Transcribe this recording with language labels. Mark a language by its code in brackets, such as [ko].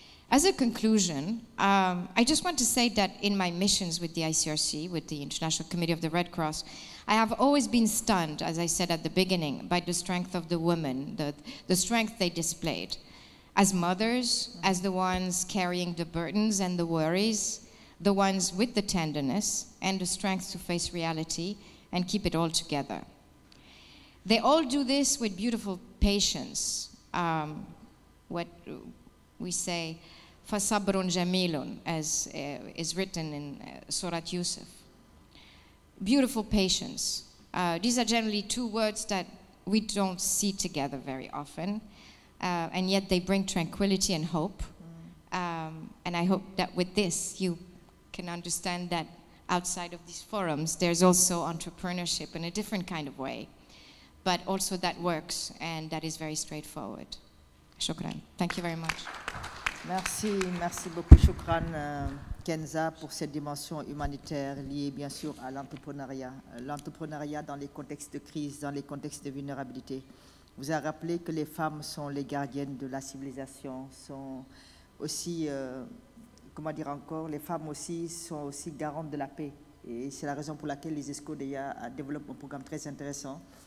[en] As a conclusion, I just want to say that in my missions with the ICRC, with the International Committee of the Red Cross, I have always been stunned, as I said at the beginning, by the strength of the women, the strength they displayed. As mothers, as the ones carrying the burdens and the worries, the ones with the tenderness and the strength to face reality and keep it all together. They all do this with beautiful patience. What we say, [ar] فَصَبْرٌ جَمِيلٌ, [en] as is written in Surat Yusuf. Beautiful patience. These are generally two words that we don't see together very often, and yet they bring tranquility and hope. And I hope that with this, you can understand that outside of these forums, there's also entrepreneurship in a different kind of way, but also that works and that is very straightforward. Shukran. Thank you very much. [fr] Merci beaucoup, Shukran Kenza, pour cette dimension humanitaire liée bien sûr à l'entrepreneuriat dans les contextes de crise, dans les contextes de vulnérabilité. Vous avez rappelé que les femmes sont les gardiennes de la civilisation, sont aussi, les femmes aussi sont aussi garantes de la paix. Et c'est la raison pour laquelle les ESCO développent un programme très intéressant.